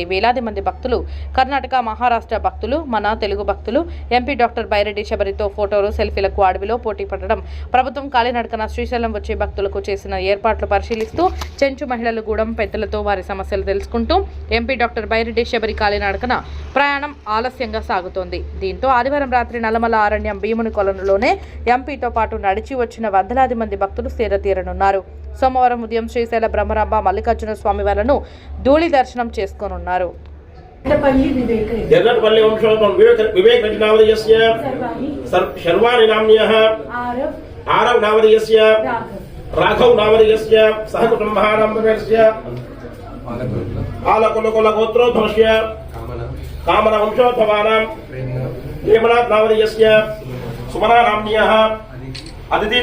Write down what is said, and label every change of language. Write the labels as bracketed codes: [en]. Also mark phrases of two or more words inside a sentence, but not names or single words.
[te] వేలాది మంది భక్తులు కర్ణాటక మహారాష్ట్ర భక్తులు మన తెలుగు భక్తులు ఎంపీ డాక్టర్ బైరెడ్డి శబరితో ఫోటోలు సెల్ఫీలకు అడవిలో పోటీ పడడం ప్రభుత్వం కాలినడకన శ్రీశైలం వచ్చే భక్తులకు చేసిన ఏర్పాట్లు పరిశీలిస్తూ చెంచు మహిళలు గూడెం పెద్దలతో వారి సమస్యలు తెలుసుకుంటూ ఎంపీ డాక్టర్ బైరెడ్డి శబరి కాలినడకన ప్రయాణం ఆలస్యంగా సాగుతోంది. దీంతో ఆదివారం రాత్రి నల్లమల్ల అరణ్యం భీముని కొలనులోనే ఎంపీతో పాటు నడిచి వచ్చిన వందలాది మంది భక్తులు సేదతీరనున్నారు. సోమవారం ఉదయం శ్రీశైల బ్రహ్మరాంబ మల్లికార్జున స్వామి వారిను ధూళి దర్శనం చేసుకోనున్నారు. [sa] राघव नामधेयस्य सह कुटुंबानां आलकुलकुल गोत्रोद्भवस्य कामन वंशोद्भवानां हेमनाथ नामधेयस्य सुमना नाम्न्यः अदिति